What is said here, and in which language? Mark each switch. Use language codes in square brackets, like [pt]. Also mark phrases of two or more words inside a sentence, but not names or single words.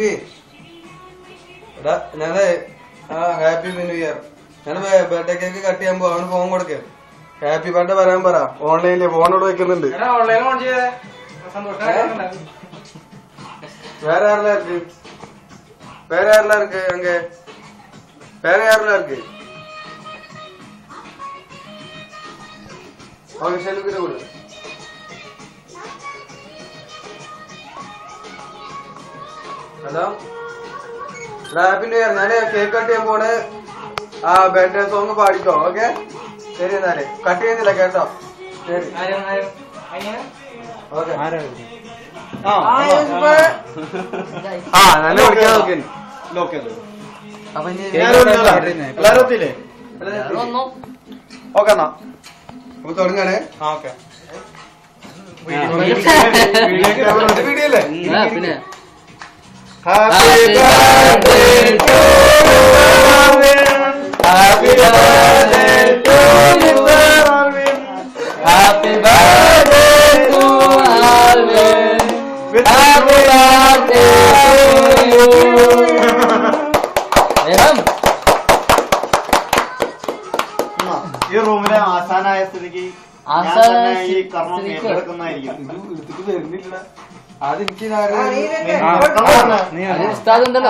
[ml] എടാ ഞാന് [en] happy new year. [ml] ഞാൻ [en] birthday cake cut [ml] ചെയ്യുമ്പോ അവന് ഫോൺ കൊടുക്കേ. [en] happy birthday [ml] പറയാൻ പറ. ഓൺലൈനില് ഫോണോട് വെക്കുന്നുണ്ട്. വേറെ ആരെല്ലാം ഇருக்கு? വേറെ ആരെല്ലാം [ta] இருக்கு? அங்க வேற யாரெல்லாம் இருக்கு? அவங்க செல்லுக்கிட்ட கொடு. [en] Hello happy new year. [ml] ഞാന് [en] cake cut [ml] ചെയ്യാൻ പോണ്. ആ [en] birthday song [ml] പാടിക്കോ. ഓക്കെ ശരി എന്നാല് കട്ട് ചെയ്യുന്നില്ല കേട്ടോ. ശരി ഓക്കെ. നല്ല വിളിക്കാൻ നോക്കി. അപ്പൊ എല്ലാരും എത്തിയില്ലേ? ഓക്കെ എന്നാ നമുക്ക് തുടങ്ങാനേ. ഓക്കെ വീഡിയോ അല്ലേ? പിന്നെ [en] Happy birthday to Arvin. Happy birthday to Arvin. happy birthday to Arvin. Happy birthday to you. [ml] ഈ റൂമിലെ ആശാനായ സ്ഥിതിക്ക് ഈ കർമ്മം ഏറ്റെടുക്കുന്നതായിരിക്കും. അതെനിക്ക് ഉസ്താദ് ഉണ്ടല്ലോ.